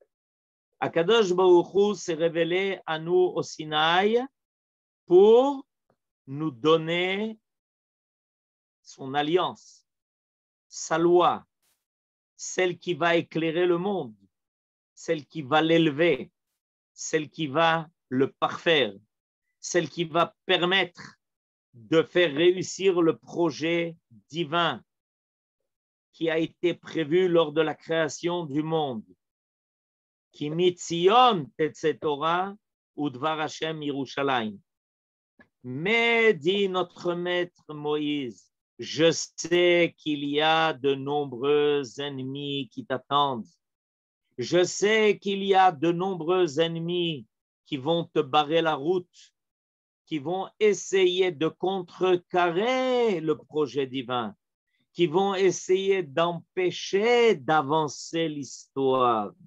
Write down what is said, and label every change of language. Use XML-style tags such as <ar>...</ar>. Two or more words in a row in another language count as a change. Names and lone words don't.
<he>הקדוש ברוך הוא</he> <fr>s'est révélé à nous au Sinaï pour nous donner son alliance, sa loi, celle qui va éclairer le monde, celle qui va l'élever, celle qui va le parfaire, celle qui va permettre de faire réussir le projet divin qui a été prévu lors de la création du monde.</fr> <he>כי מציון תצא תורה ודבר השם ירושלים.</he> <fr>Mais, dit notre maître Moïse, je sais qu'il y a de nombreux ennemis qui t'attendent. Je sais qu'il y a de nombreux ennemis qui vont te barrer la route, qui vont essayer de contrecarrer le projet divin, qui vont essayer d'empêcher d'avancer l'histoire.</fr>